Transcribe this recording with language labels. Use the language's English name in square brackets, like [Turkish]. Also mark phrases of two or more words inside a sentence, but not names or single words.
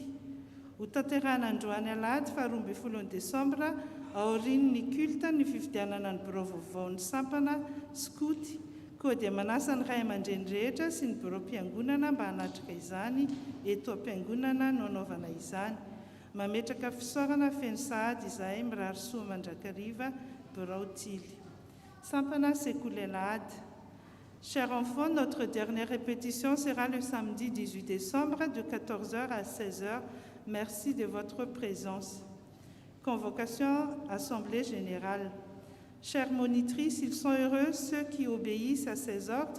[Malagasy] Ho tanterahana androany alahady fa 12 desambra aorian'ny culte ny fifidianana ny birao vaovaon'ny sampana skoty. Koa dia manasa ny ray aman-dreny rehetra sy ny birao mpiangonana mba hanatrika izany eto am-piangonana no anaovana izany. Mametraka fisaorana feno sahady izahay mirary soa mandrakariva birao tily. Sampana sekoly alahady. [French] Chers enfants, notre dernière répétition sera le samedi 18 décembre de 14h à 16h. Merci de votre présence. Convocation, Assemblée générale. Chères monitrices, ils sont heureux ceux qui obéissent à ses ordres.